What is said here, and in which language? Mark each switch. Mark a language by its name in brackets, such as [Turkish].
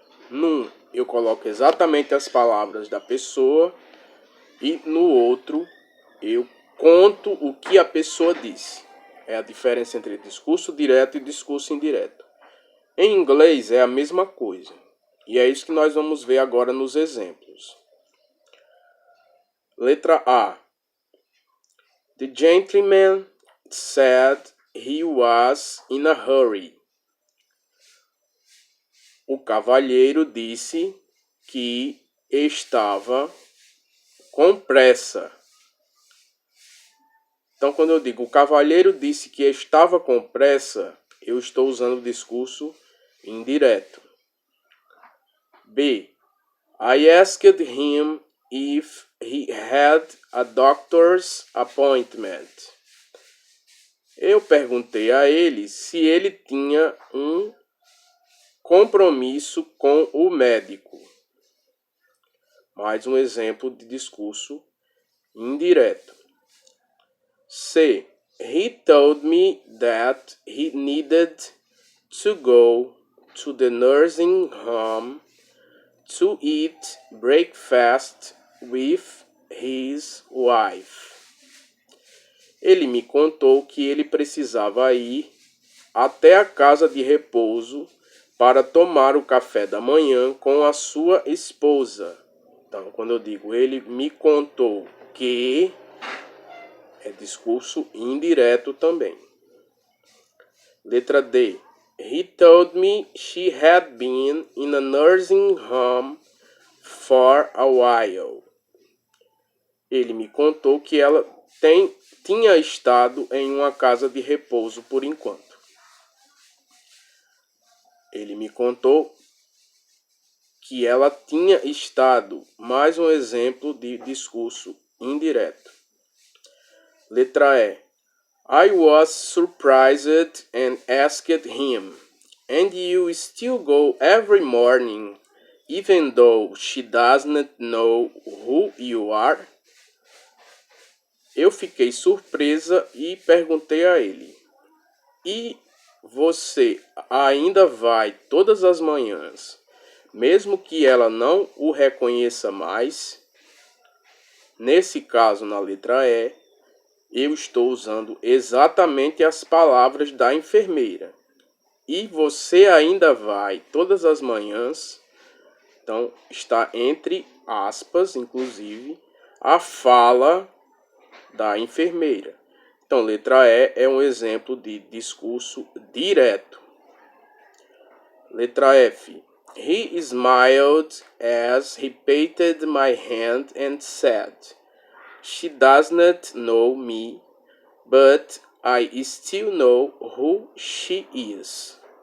[Portuguese] Num, eu coloco exatamente as palavras da pessoa e no outro, eu conto o que a pessoa disse. É a diferença entre discurso direto e discurso indireto. Em inglês é a mesma coisa. E é isso que nós vamos ver agora nos exemplos. Letra A. [English] The gentleman said he was in a hurry. [Portuguese] O cavalheiro disse que estava com pressa. Então, quando eu digo o cavalheiro disse que estava com pressa, eu estou usando o discurso indireto. B. [English] I asked him if he had a doctor's appointment. [Portuguese] Eu perguntei a ele se ele tinha um compromisso com o médico. Mais um exemplo de discurso indireto. C. [English] He told me that he needed to go to the nursing home to eat breakfast with his wife. [Portuguese] Ele me contou que ele precisava ir até a casa de repouso para tomar o café da manhã com a sua esposa. Então, quando eu digo ele me contou que, é discurso indireto também. Letra D. [English] He told me she had been in a nursing home for a while. [Portuguese] Ele me contou que ela tinha estado em uma casa de repouso por enquanto. Ele me contou que ela tinha estado. Mais um exemplo de discurso indireto. Letra E. [English] I was surprised and asked him, and you still go every morning, even though she doesn't know who you are? [Portuguese] Eu fiquei surpresa e perguntei a ele, e você ainda vai todas as manhãs, mesmo que ela não o reconheça mais? Nesse caso, na letra E, eu estou usando exatamente as palavras da enfermeira. E você ainda vai todas as manhãs. Então, está entre aspas, inclusive, a fala da enfermeira. Então, letra E é um exemplo de discurso direto. Letra F. [English] He smiled as he patted my hand and said, she doesn't know me, but I still know who she is.